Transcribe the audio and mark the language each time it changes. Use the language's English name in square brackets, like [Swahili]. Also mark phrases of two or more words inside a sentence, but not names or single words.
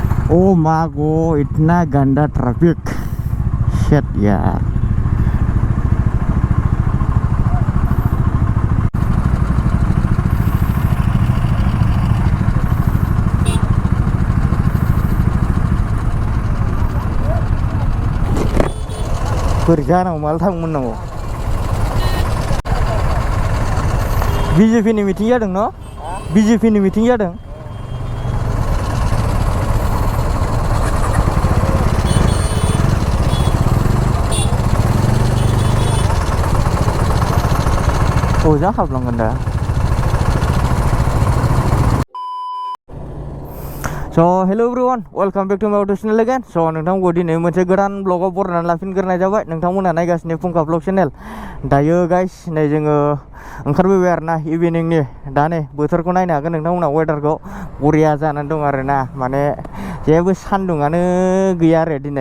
[Hindi] ओ माँ गो, इतना गंदा ट्रैफिक। शिट यार। [Bodo] बोरै जानांगौ, माला थांमोननांगौ? बिजेपिनि मिटिं जादों न'? बिजेपिनि मिटिं जादों। अजा हाबलांगोन दा। [English] So hello everyone, welcome back to my YouTube channel again. [Bodo] So नोंथांखौ दिनै मोनसे गोदान ब्लगाव बरायनानै लाफिनग्रोनाय जाबाय। नोंथांमोना नायगासिनो फुंखा [English] blog channel. [Bodo] दायो गाइस नै जोङो ओंखारबोबाय आरोना इभिनिंनि। दा नै बोथोरखौ नायनो हागोन नोंथांमोना, वेदारखौ बरिया जानानै दं आरोना। माने जेबो सान्दुङानो गैया आरो दिनै।